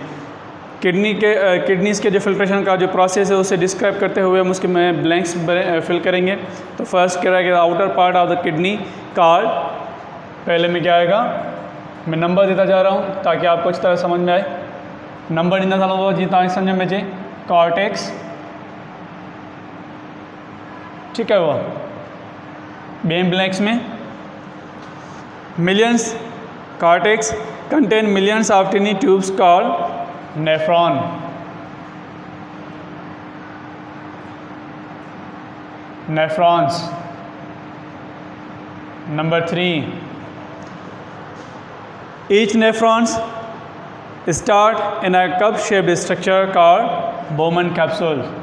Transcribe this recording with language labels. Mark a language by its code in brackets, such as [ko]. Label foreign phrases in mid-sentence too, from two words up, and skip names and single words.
[ur] کڈنیز کے جو فلٹریشن کا جو پروسیس ہے اسے ڈسکرائب کرتے ہوئے ہم اس کے میں [en] blanks fill [ur] کریں گے. تو فرسٹ کہہ رہا ہے کہ [en] outer part of the kidney card, [ur] پہلے میں کیا آئے گا، میں نمبر دیتا جا رہا ہوں تاکہ آپ کو اچھی طرح سمجھ میں آئے. [sd] नंबर ॾींदा हलो जीअं समझ में अचे। [en] कॉर्टेक्स, [ur] ٹھیک ہے، وہ [sd] ॿियनि ब्लैंक्स में [en] millions, cortex contain millions of tiny tubes called nephron। Nephrons। Number 3, each nephrons start in a cup-shaped structure called Bowman capsule।